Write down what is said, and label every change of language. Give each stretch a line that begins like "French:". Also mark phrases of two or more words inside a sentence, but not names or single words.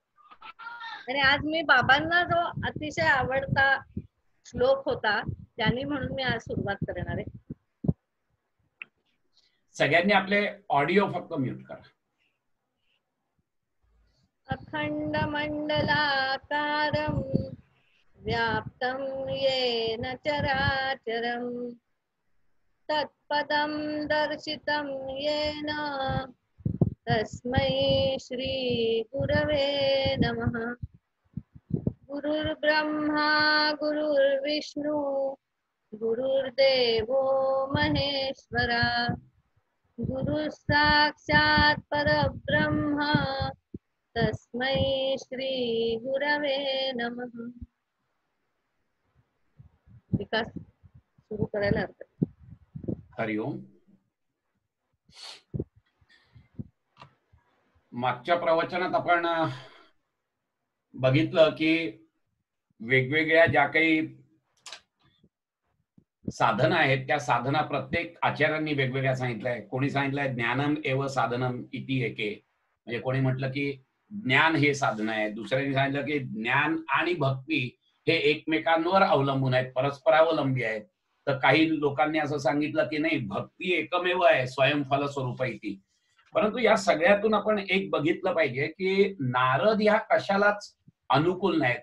Marathi: आणि आज मी बाबांना जो अतिशय आवडता श्लोक होता त्यांनी, म्हणून मी आज सुरुवात करणार आहे. सगळ्यांनी आपले ऑडिओ फक्त म्यूट करा.
Sanskrit: अखंड मंडलाकारं व्याप्तं येन चराचरं तत्पदं दर्शितं येन तस्मै श्री गुरवे नमः. गुरुर्ब्रह्मा गुरुर्विष्णू गुरुर्देवो महेश्वरा गुरु साक्षात परब्रह्म तस्मै श्री गुरवे नमः.
Marathi: विकास सुरू करायला हरकत.
Sanskrit: हरिओम.
Marathi: मागच्या प्रवचनात आपण बघितलं की वेगवेगळ्या ज्या काही साधना आहेत त्या साधना प्रत्येक आचार्यांनी वेगवेगळ्या सांगितलंय. कोणी सांगितलंय
Sanskrit: ज्ञानम एव साधनम इति एके,
Marathi: म्हणजे कोणी म्हटलं की ज्ञान हे साधन आहे. दुसऱ्यांनी सांगितलं की ज्ञान आणि भक्ती हे एकमेकांवर अवलंबून आहेत, परस्परावलंबी आहेत. तर काही लोकांनी असं सांगितलं की नाही, भक्ती एकमेव आहे
Sanskrit: स्वयंफल स्वरूप इति.
Marathi: परंतु या सगळ्यातून आपण एक बघितलं पाहिजे की नारद ह्या कशालाच अनुकूल नाहीत.